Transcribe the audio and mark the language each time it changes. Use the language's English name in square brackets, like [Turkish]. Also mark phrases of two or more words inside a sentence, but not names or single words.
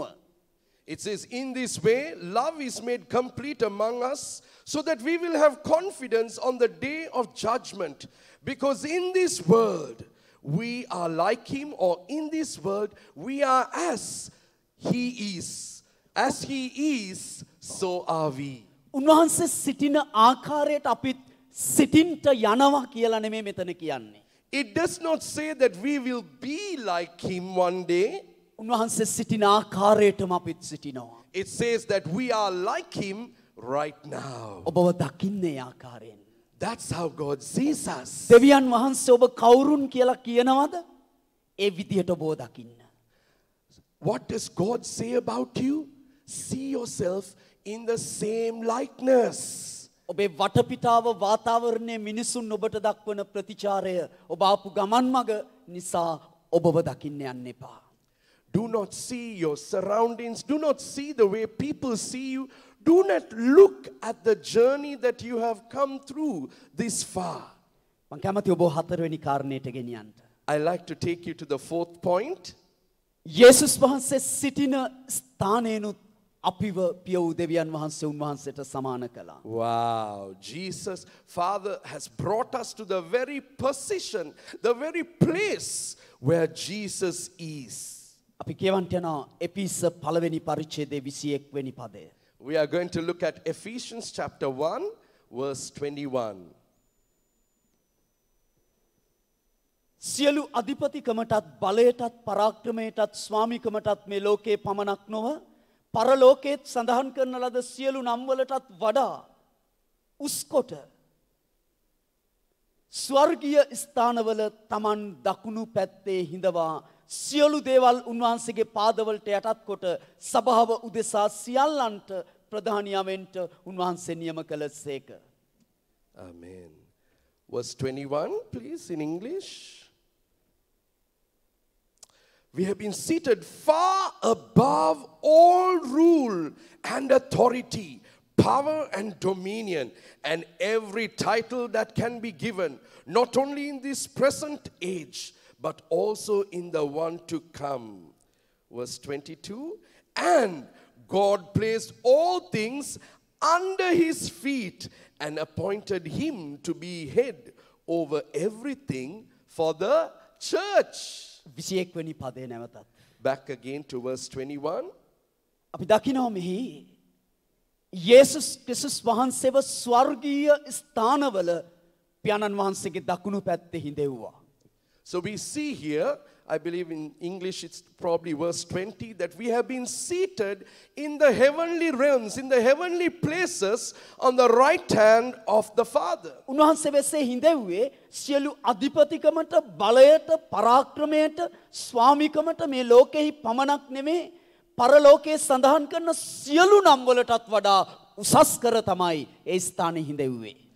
[English] it says, in this way, love is made complete among us, so that we will have confidence on the day of judgment. Because in this world, we are like him, or in this world, we are as he is. As he is, so are we. [Sinhala] උන්වහන්සේ සිටින ආකාරයට අපිත් සිටින්ට යනවා කියලා නෙමෙයි මෙතන කියන්නේ. [English] It does not say that we will be like him one day. [Sinhala] උන්වහන්සේ සිටින ආකාරයටම අපිත් සිටිනවා. [English] It says that we are like him right now. [Sinhala] ඔබව දකින්නේ ආකාරයෙන්. [English] That's how God sees us. [Sinhala] දෙවියන් වහන්සේ ඔබ කවුරුන් කියලා කියනවද? ඒ විදියට ඔබව දකින්න. [English] What does God say about you? See yourself in the same likeness. [Sinhala] ඔබේ වටපිටාව වාතාවරණයේ මිනිසුන් ඔබට දක්වන ප්‍රතිචාරය ඔබ ආපු ගමන් මග නිසා ඔබව දකින්න යන්න එපා. [English] Do not see your surroundings. Do not see the way people see you. Do not look at the journey that you have come through this far. [Sinhala] මම කැමති ඔබ හතරවෙනි කාරණයට ගෙනියන්න. [English] I like to take you to the fourth point. [Sinhala] යේසුස් වහන්සේ සිටින ස්ථානයනුත් අපිව පිය වූ දෙවියන් වහන්සේ උන්වහන්සේට සමාන කළා. [English] Wow, Jesus, Father has brought us to the very position, the very place where Jesus is. [Sinhala] අපි කියවන්ට යනවා එපිස පළවෙනි පරිච්ඡේදයේ 21 වෙනි පදය. [English] We are going to look at Ephesians chapter 1, verse 21. [Sinhala] සියලු අධිපතිකමටත් බලයටත් පරාක්‍රමයටත් ස්වාමිකමටත් මේ ලෝකේ පමණක් නොව පරලෝකයේත් සඳහන් කරන ලද සියලු නම් වලටත් වඩා උස්කොට ස්වර්ගීය ස්ථානවල Taman දකුණු පැත්තේ හිඳවා සියලු දේවල් උන්වහන්සේගේ පාදවලට යටත් කොට සභාව උදෙසා සියල්ලන්ට ප්‍රධානියවෙන්ට උන්වහන්සේ නියම කළසේක. [English] Amen. Verse 21, please, in English. We have been seated far above all rule and authority, power and dominion, and every title that can be given, not only in this present age, but also in the one to come. Verse 22, and God placed all things under his feet and appointed him to be head over everything for the church. [Sinhala] 21 වෙනි පදේ නැවතත්. [English] Back again to verse 21. [Sinhala] අපි දකිනවා මෙහි යේසුස් ක්‍රිස්තුස් වහන්සේව ස්වර්ගීය ස්ථානවල පියාණන් වහන්සේගේ දකුණු පැත්තේ හිඳෙව්වා. [English] So we see here, I believe in English it's probably verse 20, that we have been seated in the heavenly realms, in the heavenly places on the right hand of the Father. [Sinhala] උන්වහන්සේ වෙසේ හිඳෙව්වේ සියලු අධිපතිකමට බලයට පරාක්‍රමයට ස්වාමිකමට මේ ලෝකෙහි පමණක් නෙමේ පරලෝකයේ සඳහන් කරන සියලු නම් වලටත් වඩා උසස් කර තමයි ඒ ස්ථානයේ හිඳෙව්වේ.